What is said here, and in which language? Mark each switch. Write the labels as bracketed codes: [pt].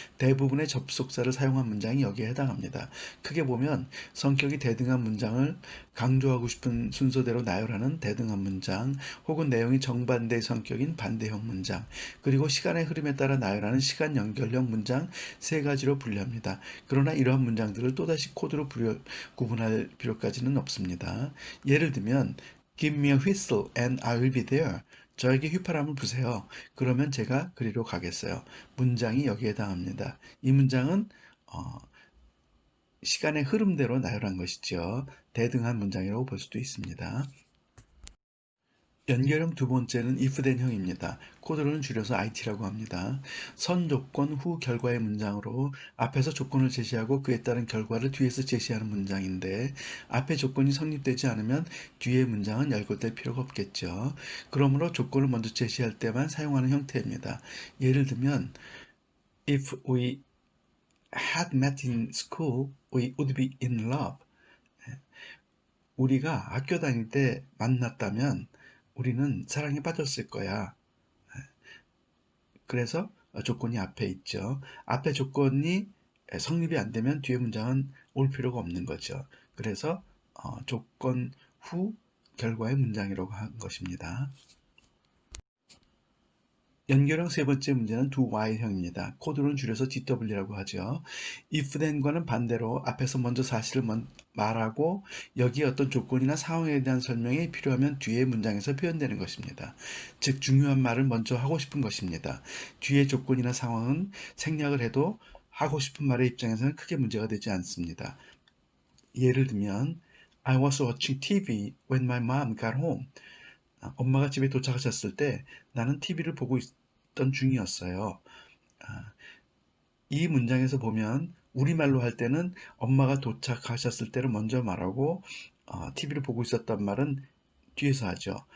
[ko] 대부분의 접속사를 사용한 문장이 여기에 해당합니다. 크게 보면 성격이 대등한 문장을 강조하고 싶은 순서대로 나열하는 대등한 문장, 혹은 내용이 정반대의 성격인 반대형 문장, 그리고 시간의 흐름에 따라 나열하는 시간 연결형 문장 3가지로 분류합니다. 그러나 이러한 문장들을 또다시 코드로 구분할 필요까지는 없습니다. 예를 들면 [en] Give me a whistle and I will be there. [ko] 저에게 휘파람을 부세요. 그러면 제가 그리로 가겠어요. 문장이 여기에 해당합니다. 이 문장은 시간의 흐름대로 나열한 것이죠. 대등한 문장이라고 볼 수도 있습니다. 연결형 두 번째는 if-then 형입니다. 코드로는 줄여서 IT라고 합니다. 선 조건 후 결과의 문장으로 앞에서 조건을 제시하고 그에 따른 결과를 뒤에서 제시하는 문장인데 앞에 조건이 성립되지 않으면 뒤의 문장은 열거될 필요가 없겠죠. 그러므로 조건을 먼저 제시할 때만 사용하는 형태입니다. 예를 들면 [en] If we had met in school, we would be in love. [ko] 우리가 학교 다닐 때 만났다면 우리는 사랑에 빠졌을 거야. 그래서 조건이 앞에 있죠. 앞에 조건이 성립이 안 되면 뒤에 문장은 올 필요가 없는 거죠. 그래서 조건 후 결과의 문장이라고 한 것입니다. 연결형 세 번째 문제는 do while형입니다. 코드로는 줄여서 DW라고 하죠. if then과는 반대로 앞에서 먼저 사실을 말하고 여기에 어떤 조건이나 상황에 대한 설명이 필요하면 뒤에 문장에서 표현되는 것입니다. 즉 중요한 말을 먼저 하고 싶은 것입니다. 뒤에 조건이나 상황은 생략을 해도 하고 싶은 말의 입장에서는 크게 문제가 되지 않습니다. 예를 들면 [en] I was watching TV when my mom got home. [ko] 엄마가 집에 도착하셨을 때 나는 TV를 보고 있던 중이었어요. 이 문장에서 보면 우리말로 할 때는 엄마가 도착하셨을 때를 먼저 말하고 TV를 보고 있었단 말은 뒤에서 하죠.